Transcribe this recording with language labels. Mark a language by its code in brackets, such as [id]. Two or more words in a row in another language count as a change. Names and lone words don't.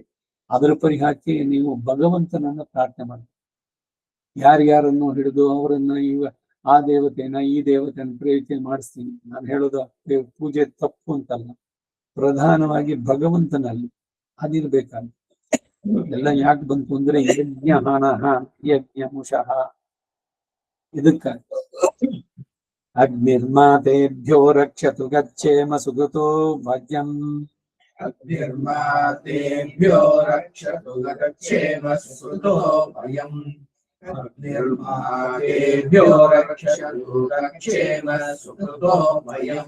[kn] ಅದರ ಪರಿಹಾರಕ್ಕೆ ನೀವು ಭಗವಂತನನ್ನ ಪ್ರಾರ್ಥನೆ ಮಾಡಿ, ಯಾರ್ಯಾರನ್ನು ಹಿಡಿದು ಅವರನ್ನ ಆ ದೇವತೆನ ಈ ದೇವತೆನ ಪ್ರೇರಿಕೆ ಮಾಡಿಸ್ತೀನಿ. ನಾನು ಹೇಳೋದು ಪೂಜೆ ತಪ್ಪು ಅಂತಲ್ಲ, ಪ್ರಧಾನವಾಗಿ ಭಗವಂತನಲ್ಲಿ ಅದಿರ್ಬೇಕಾದ್ರೆ. ಎಲ್ಲ ಯಾಕೆ ಬಂತು ಅಂದ್ರೆ [sa] ಯಜ್ಞ ಹಣಃ ಯಜ್ಞ ಮುಷಃ. ಇದಕ್ಕಾಗಿ ಅಗ್ನಿರ್ಮಾತೇಭ್ಯೋ ರಕ್ಷತು ಗಚ್ಚೇಮ ಸುಗತೋ ಭಾಗ್ಯಂ. ಅಗ್ನಿರ್ಮಾತೇಭ್ಯೋ ರಕ್ಷತು ಗಚ್ಚೇಮ ಸುಗತೋ ಭಯಂ. ಅಗ್ನಿರ್ಮಾತೇಭ್ಯೋ ರಕ್ಷತು ಗಚ್ಚೇಮ ಸುಗತೋ ಭಯಂ.